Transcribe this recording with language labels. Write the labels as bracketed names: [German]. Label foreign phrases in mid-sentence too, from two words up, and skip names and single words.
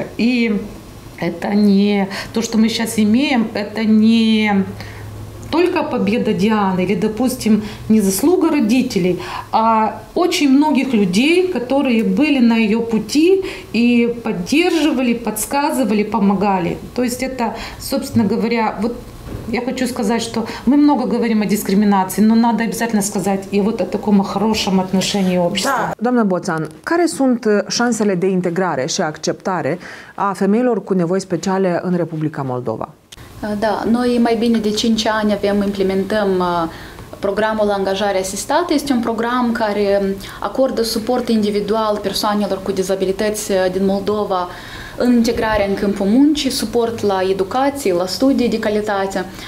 [Russian] И это не то, что мы сейчас имеем, это не только победа Дианы или, допустим, не заслуга родителей, а очень многих людей, которые были на ее пути и поддерживали, подсказывали, помогали. То есть это, собственно говоря, вот я хочу сказать, что мы много говорим о дискриминации, но надо обязательно сказать и вот о таком хорошем отношении общества. [Romanian] Da, doamnă Boțan, care sunt șansele de integrare și acceptare a femeilor cu nevoi speciale în Republica Moldova? Da, noi mai bine de 5 ani implementăm programul Angajare Asistată. Este un program care acordă suport individual persoanelor cu dizabilități din Moldova în integrarea în câmpul muncii, suport la educație, la studii de calitate.